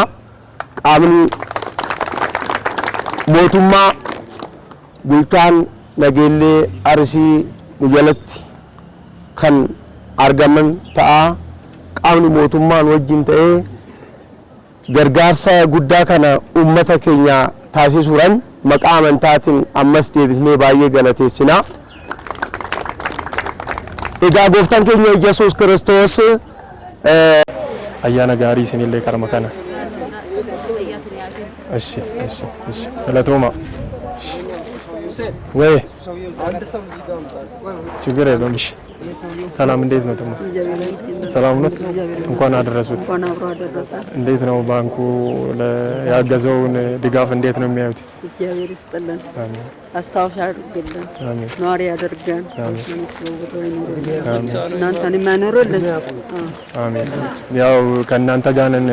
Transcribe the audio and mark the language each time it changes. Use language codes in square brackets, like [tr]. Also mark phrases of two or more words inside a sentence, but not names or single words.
[om] Qaamni mootummaa bulchaan Nageellee Arsii nujalatti kan argaman ta'a qaamni mootummaan wajjin ta'ee gargaarsa guddaa kana ummata keenya taasisuudhaan maqaa amantaatiin ammas deebisnee baay'ee galateessina. Egaa gooftaan keenya Yesuus Kiristoos ayyaana gaarii isinillee karma kana. Eshi galatooma. [am] ወይ ችግር የለውም። እሺ ሰላም እንዴት ነው? ተሙ ሰላም ነው። እንኳን አደረሱት። እንዴት ነው ባንኩ ያገዘውን ድጋፍ እንዴት ነው የሚያዩት? እግዚአብሔር ይስጥልን፣ አስታውሻ አድርግልን፣ ኗሪ ያደርገን፣ እናንተን የማይኖርልን። አሜን። ያው ከእናንተ ጋር ነን